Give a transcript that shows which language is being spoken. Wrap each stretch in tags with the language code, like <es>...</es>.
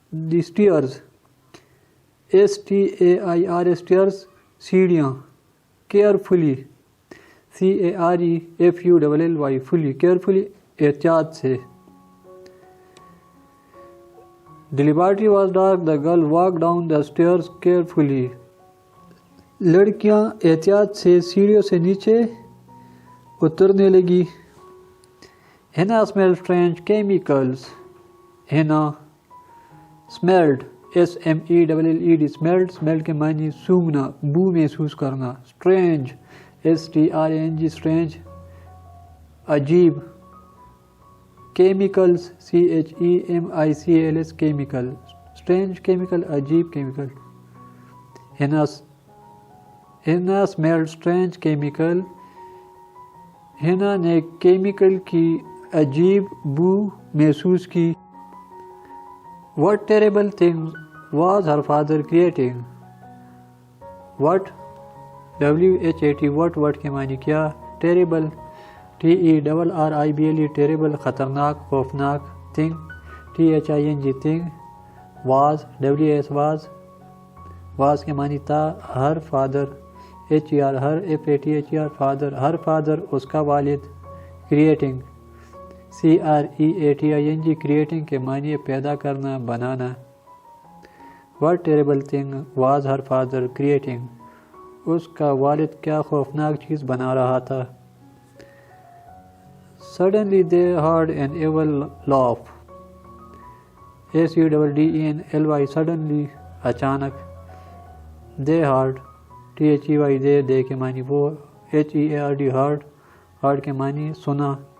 <en>The stairs, S-T-A-I-R, stairs, سیڑھیاں, carefully, C-A-R-E-F-U-L-L-Y, fully, carefully,</en> <ur>احتیاط سے.</ur> <en>The laboratory was dark. The girl walked down the stairs carefully.</en> <ur>لڑکیاں احتیاط سے سیڑھیوں سے نیچے اترنے لگی.</ur> <en>Hina smelled strange chemicals. Hina smelled,</en> <ur>S-M-E-L-L-E-D, smelled کے معنی سونگنا, بو محسوس کرنا.</ur> <en>Strange, S-T-R-A-N-G, strange,</en> <ur>عجیب.</ur> <en>Chemicals, C-H-E-M-I-C-A-L-S, chemical, strange chemical,</en> <ur>عجیب</ur> <en>chemical. Hina smelled strange chemical.</en> <ur>Hina نے chemical کی عجیب بو محسوس کی.</ur> <en>What terrible things was her father creating? What, W-H-A-T, what کے معنی کیا, terrible, T-E-R-R-I-B-L-E, terrible, خطرناک, خوفناک, thing, T-H-I-N-G, thing, was, W-S, was کے معنی تھا, her father, H-E-R, her, F-A-T-H-E-R, father, her father,</en> <ur>اس کا والد,</ur> <en>creating, C-R-E-A-T-I-N-G, creating کے معنی</en> <ur>پیدا کرنا, بنانا.</ur> <en>What terrible thing was her father creating?</en> <ur>اس کا والد کیا خوفناک چیز بنا رہا تھا.</ur> <en>Suddenly they heard an evil laugh. S-U-D-D-E-N-L-Y, suddenly,</en> <ur>اچانک.</ur> <en>They heard, T-H-E-Y, they کے معنی وہ, H-E-A-R-D, heard</en> <ur>کے معنی سنا.</ur>